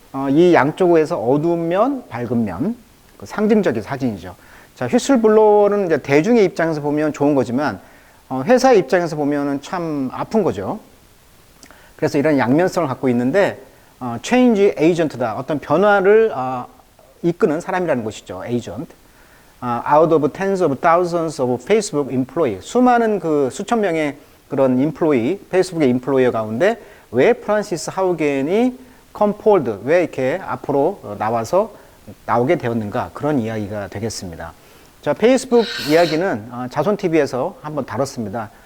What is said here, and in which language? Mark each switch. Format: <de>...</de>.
<ko>이 양쪽에서 어두운 면, 밝은 면, 그 상징적인 사진이죠. 자, 휘슬블로어는 이제 대중의 입장에서 보면 좋은 거지만 회사의 입장에서 보면은 참 아픈 거죠. 그래서 이런 양면성을 갖고 있는데. 체인지 에이전트다. 어떤 변화를 이끄는 사람이라는 것이죠. 에이전트.</ko> <en>Out of tens of thousands of Facebook employee.</en> <ko>수많은 그 수천 명의 그런 인플로이, 페이스북의 인플로이어 가운데 왜 프란시스 하우겐이 컴폴드, 왜 이렇게 앞으로 나오게 되었는가. 그런 이야기가 되겠습니다. 자, 페이스북 이야기는 자손TV에서 한번 다뤘습니다.</ko>